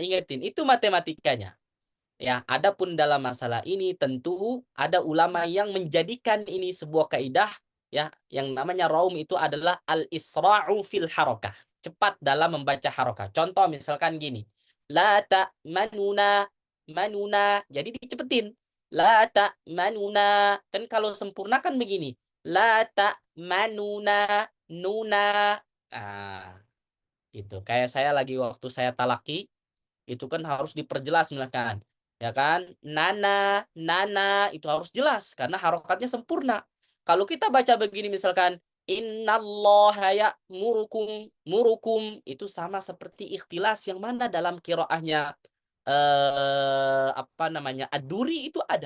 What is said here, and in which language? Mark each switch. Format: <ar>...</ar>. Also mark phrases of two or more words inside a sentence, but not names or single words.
<id>Ingetin, itu matematikanya. Ya, adapun dalam masalah ini tentu ada ulama yang menjadikan ini sebuah kaidah ya, yang namanya raum itu adalah</id> <ar>الإسراع في الحركة.</ar> <id>Cepat dalam membaca harakah. Contoh misalkan gini.</id> <ar>لا تأمنّا منّا.</ar> <id>Jadi dicepetin.</id> <ar>لا تأمنّا.</ar> <id>Kan kalau sempurna kan begini.</id> <ar>لا تأمنّا نّا.</ar> <id>Nah, gitu. Kayak saya lagi waktu saya talaki itu kan harus diperjelas misalkan. Ya kan? Nana itu harus jelas karena harokatnya sempurna. Kalau kita baca begini misalkan</id> <ar>إن الله يأمركم</ar> <id>itu sama seperti ikhtilas yang mana dalam qiraahnya Ad-Duri itu ada.</id>